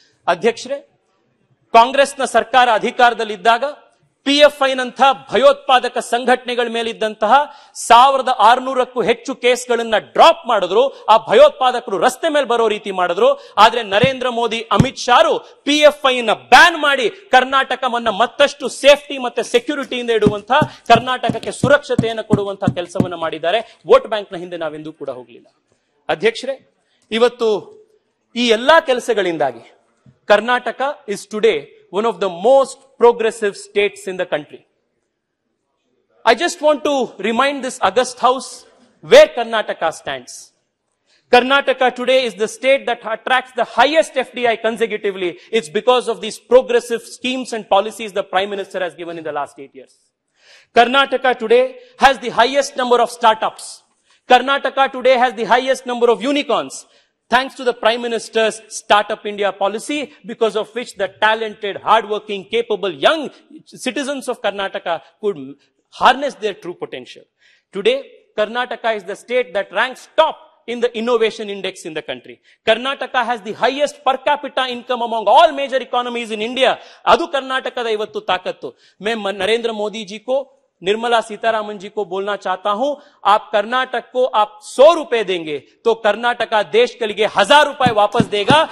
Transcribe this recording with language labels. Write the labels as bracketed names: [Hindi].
[Kannada] ಅಧ್ಯಕ್ಷರೇ, ಕಾಂಗ್ರೆಸ್ನ ಸರ್ಕಾರ ಅಧಿಕಾರದಲ್ಲಿದ್ದಾಗ PFI ನಂಥ ಭಯೋತ್ಪಾದಕ ಸಂಘಟನೆಗಳ ಮೇಲಿದ್ದಂತಹ 1600ಕ್ಕೂ ಹೆಚ್ಚು ಕೇಸ್ಗಳನ್ನ ಡ್ರಾಪ್ ಮಾಡಿದ್ರು. ಆ ಭಯೋತ್ಪಾದಕರು ರಸ್ತೆ ಮೇಲೆ ಬರೋ ರೀತಿ ಮಾಡಿದ್ರು. ಆದ್ರೆ ನರೇಂದ್ರ ಮೋದಿ, ಅಮಿತ್ ಶಾರು PFI ನ ಬ್ಯಾನ್ ಮಾಡಿ ಕರ್ನಾಟಕವನ್ನ ಮತ್ತಷ್ಟು ಸೇಫ್ಟಿ ಮತ್ತೆ ಸೆಕ್ಯೂರಿಟಿಯಿಂದ ಇಡುವಂತಹ, ಕರ್ನಾಟಕಕ್ಕೆ ಸುರಕ್ಷತೆಯನ್ನು ಕೊಡುವಂತಹ ಕೆಲಸವನ್ನ ಮಾಡಿದ್ದಾರೆ. ವೋಟ್ ಬ್ಯಾಂಕ್ನ ಹಿಂದೆ ನಾವೆಂದೂ ಕೂಡ ಹೋಗಲಿಲ್ಲ. ಅಧ್ಯಕ್ಷರೇ, ಇವತ್ತು ಈ ಎಲ್ಲಾ ಕೆಲಸಗಳಿಂದಾಗಿ Karnataka [English] Is today one of the most progressive states in the country. I just want to remind this august house where Karnataka stands. Karnataka today is the state that attracts the highest FDI consecutively. It's because of these progressive schemes and policies the Prime Minister has given in the last 8 years. Karnataka today has the highest number of startups. Karnataka today has the highest number of unicorns, thanks to the Prime Minister's Startup India policy, because of which the talented, hardworking, capable young citizens of Karnataka could harness their true potential. Today, Karnataka is the state that ranks top in the innovation index in the country. Karnataka has the highest per capita income among all major economies in India. [Kannada] Adu Karnataka da ivattu taakattu. [Hindi] Main Narendra Modi ji ko, Nirmala Sitharaman जी को बोलना चाहता हूं, आप कर्नाटक को आप 100 रुपए देंगे तो कर्नाटका देश के लिए 1000 रुपए वापस देगा.